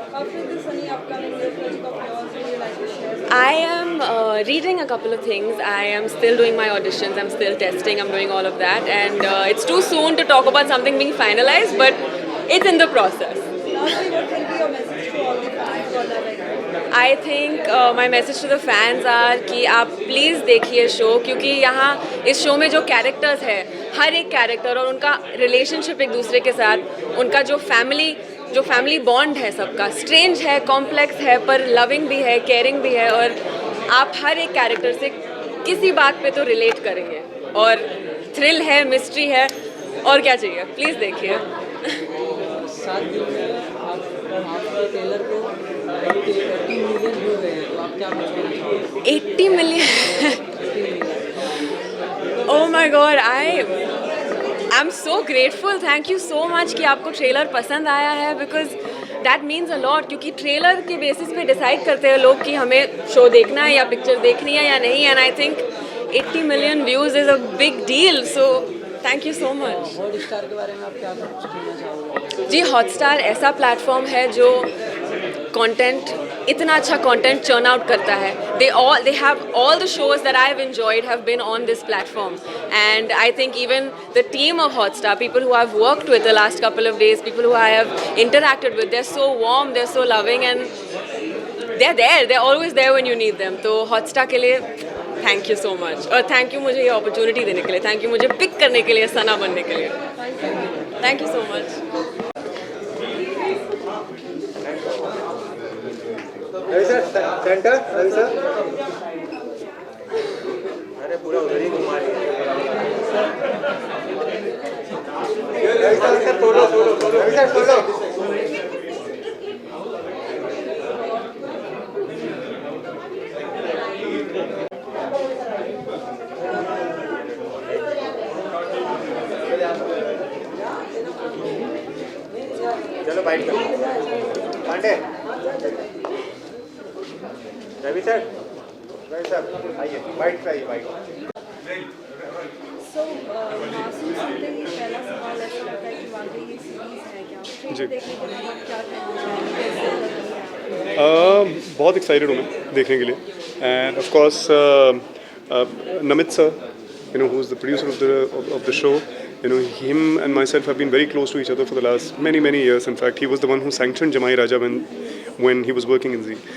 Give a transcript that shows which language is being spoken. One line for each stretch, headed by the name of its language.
English: After this, any upcoming project of yours would you like to share? I am reading a couple of things. I am still doing my auditions. I'm still testing. I'm doing all of that, and it's too soon to talk about something being finalized, but it's in the process. Lastly, what will be your message to all the fans for the I think my message to the fans are
Hindi: कि आप please देखिए show, क्योंकि यहाँ इस show में जो characters है, हर एक कैरेक्टर और उनका रिलेशनशिप एक दूसरे के साथ, उनका जो फैमिली बॉन्ड है सबका, स्ट्रेंज है, कॉम्प्लेक्स है, पर लविंग भी है, केयरिंग भी है, और आप हर एक कैरेक्टर से किसी बात पे तो रिलेट करेंगे, और थ्रिल है, मिस्ट्री है, और क्या चाहिए, प्लीज़ देखिए. 7 दिन में आपके ट्रेलर को 80 मिलियन व्यू गए हैं, तो आप क्या कुछ कहना चाहोगे?
English: 80 million. Oh my God, I'm so grateful. Thank you so much
Hindi: कि आपको ट्रेलर पसंद आया है,
English: because that means a lot.
Hindi: क्योंकि ट्रेलर के बेसिस पे डिसाइड करते हैं लोग कि हमें शो देखना है या पिक्चर देखनी है या नहीं,
English: and I think 80 million views is a big deal. So thank you so much.
Hindi: Hotstar के बारे में आप क्या कुछ कहना चाहोगे? जी, हॉटस्टार ऐसा प्लेटफॉर्म है जो कंटेंट, इतना अच्छा कंटेंट चर्न आउट करता है.
English: They have all the shows that I've enjoyed have been on this platform, and I think even the team of Hotstar, people who I've worked with the last couple of days, people who I have interacted with, they're so warm, they're so loving, and they're always there when you need them.
Hindi: तो Hotstar के लिए
English: thank you so much,
Hindi: और thank you मुझे ये opportunity देने के लिए, thank you मुझे पिक करने के लिए, सना बनने के लिए.
English: Thank you so much.
Hindi: Ravi sir, centre, Ravi sir. अरे पूरा उधर ही घुमा रही है. Ravi sir, solo. Ravi sir, solo. चलो बाइट करो. पांडे. रवि सर, आइए बाइट कराइए, बाइट. So, मासूम सुनते ही पहला सवाल ऐसा होता है कि वाकई ये सीरीज है क्या? ट्रेलर देखने के बाद क्या कहना चाहेंगे? कैसे लगी है? बहुत एक्साइटेड हूँ मैं देखने के लिए, end of course Namit sir,
English: who is the producer of the show, him and myself have been very close to each other for the last many years. In fact, he was the one who sanctioned Jamai Raja when when he was working in Z.